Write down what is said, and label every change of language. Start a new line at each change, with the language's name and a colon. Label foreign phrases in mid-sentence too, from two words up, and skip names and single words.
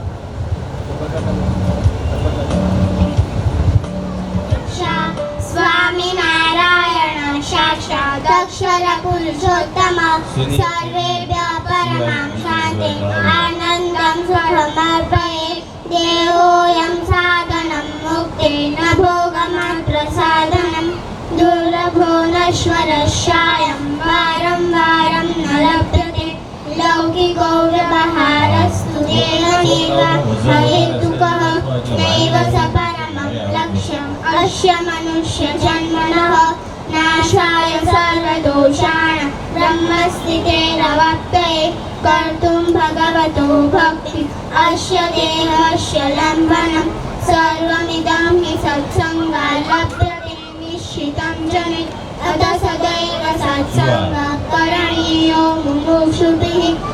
Sanskrit: स्वामिनारायण साक्षात अक्षर पुरुषोत्तम सर्वेभ्यः परमं शांति आनंदं सुखमर्पये देहोयं साधनं मुक्तिर्न ભોગ प्रसादनं दुर्लभो नश्वरस्यायं वारं वारं न लभ्यते लौकिको व्यवहारस्तु देहमेव हेतुकः नैव स परमं लक्ष्यम् अस्य मनुष्यजन्मनः नाशाय सर्वदोषाणां ब्रह्मस्थितेन वाप्तये कर्तुं भगवतो भक्ति अस्य देहस्य लम्बनं सर्वमिदं हि सत्सङ्गात् लभ्यते निश्चितं जने अतः सदैव सत्सङ्गः करणीयो मुमुक्षुभिः